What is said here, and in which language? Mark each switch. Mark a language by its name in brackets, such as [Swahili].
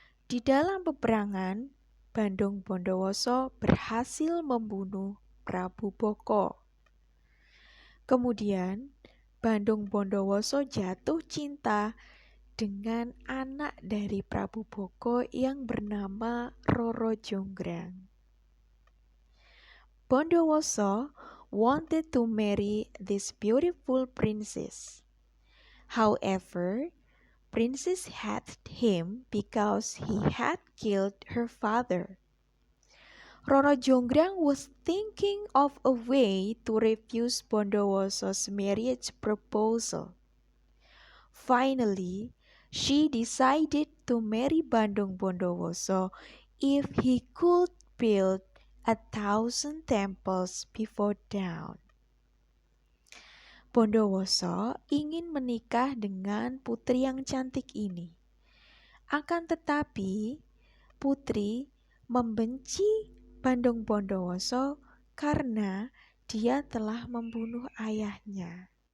[Indonesian] Di dalam peperangan, Bandung Bondowoso berhasil membunuh Prabu Boko. Kemudian, Bandung Bondowoso jatuh cinta dengan anak dari Prabu Boko yang bernama Roro Jonggrang. [English] Bondowoso wanted to marry this beautiful princess. However, Princess hated him because he had killed her father. Roro Jonggrang was thinking of a way to refuse Bondowoso's marriage proposal. Finally, she decided to marry Bandung Bondowoso if he could build 1,000 temples before dawn. [Indonesian] Bondowoso ingin menikah dengan putri yang cantik ini. Akan tetapi, putri membenci Bandung Bondowoso karena dia telah membunuh ayahnya.